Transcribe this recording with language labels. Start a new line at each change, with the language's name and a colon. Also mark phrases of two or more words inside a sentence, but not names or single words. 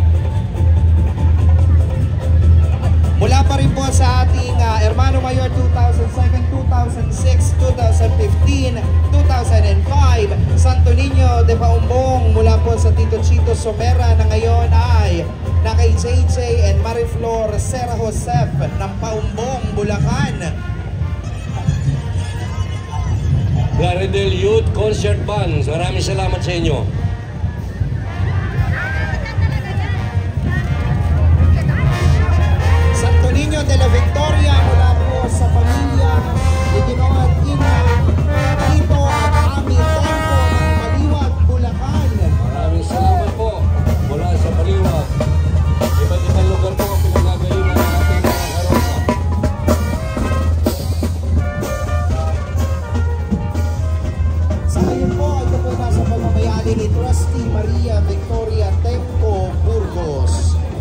Filipino: Mula pa rin po sa ating
Spanish: Hermano Mayor
Filipino: 2007, 2006, 2015, 2005, Santo Niño de Paumbong, mula po sa Tito Chito Somera na ngayon ay na kay JJ and Mariflor Sera Josef ng Paumbong, Bulacan. Claridel Youth Concert Band. Maraming salamat sa inyo. Santo Niño de la Victoria mula po sa pamilya ni Ginoong Ina Tito at Ami Tempo ng Baliwag, Bulacan. Maraming salamat po mula sa Baliwag. Iba't ibang lugar po ang pinagagalingan ng ating mga karosa. Sa ngayon po, ito po nasa pamamayali ni Trustee Maria Victoria Tempo Burgos.